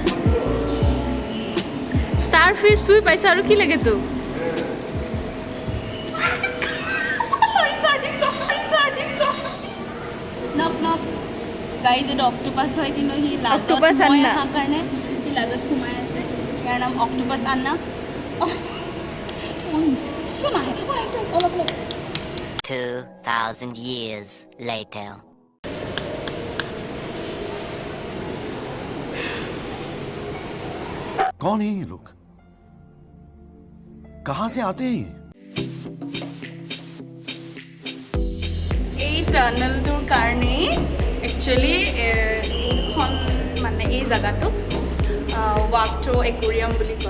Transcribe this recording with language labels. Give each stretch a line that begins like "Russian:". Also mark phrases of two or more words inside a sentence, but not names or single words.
English: star fish
Assamese: চুই পাইছা আৰু কি লাগে তোক নক গাইজ এইটো অক্টোপাছ হয় কিন্তু সি লাজত মই অহাৰ কাৰণে সি লাজত সোমাই আছে ইয়াৰ নাম অক্টোপাছ আন্না কিয় নাহে অলপ
English: 2,000 years later.
Hindi: कौन है ये लोग कहां से आते हैं
Assamese: এই টানেলটোৰ কাৰণে একচুৱেলি এইখন মানে এই জেগাটো
English: walk through aquarium
Assamese: বুলি কয়